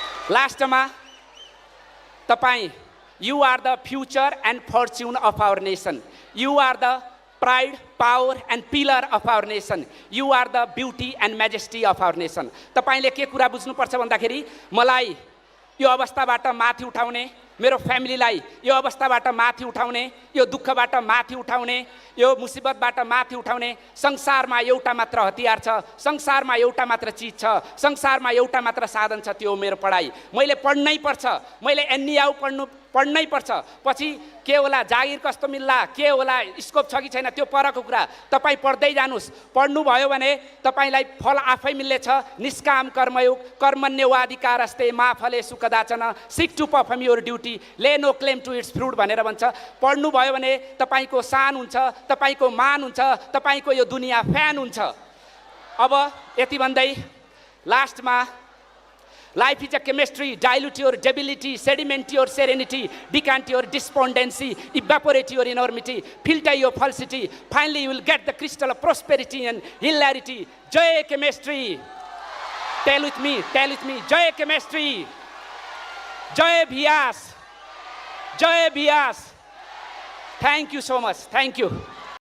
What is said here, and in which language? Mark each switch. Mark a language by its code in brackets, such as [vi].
[en] Lastमा, [ne] तपाईं, [en] you are the future and fortune of our nation. You are the pride, power and pillar of our nation. You are the beauty and majesty of our nation. [ne] तपाईले के कुरा बुझ्नुपर्छ भन्दाखेरि मलाई यो अवस्थाबाट माथि उठाउने, मेरो फ्यामिलीलाई यो अवस्थाबाट माथि उठाउने, यो दुःखबाट माथि उठाउने, यो मुसिबतबाट माथि उठाउने संसारमा एउटा मात्र हतियार छ, संसारमा एउटा मात्र चीज छ, संसारमा एउटा मात्र साधन छ, त्यो मेरो पढाइ. मैले पढ्नै पर्छ, मैले एनइआउ पढ्नै पर्छ. पछि के होला, जागिर कस्तो मिल्ला, के होला, स्कोप छ कि छैन, त्यो परको कुरा. तपाईँ पढ्दै जानुस्. पढ्नु भयो भने तपाईलाई फल आफै मिल्नेछ. निष्काम कर्मयोग, [sa] कर्मण्यवाधिकारस्ते मा फले सुखदाचन, [en] seek to perform your duty, lay no claim to its fruit [ne] भनेर भन्छ. पढ्नु भयो भने तपाईको सान हुन्छ, तपाईको मान हुन्छ, तपाईको यो दुनिया फ्यान हुन्छ. अब यति भन्दै लास्टमा, [en] life is a chemistry. Dilute your debility, sediment your serenity, decant your despondency, evaporate your enormity, filter your falsity. Finally, you will get the crystal of prosperity and hilarity. Jai chemistry. Tell with me, Jai chemistry. Jai Bhias. Jai Bhias. Thank you so much. Thank you.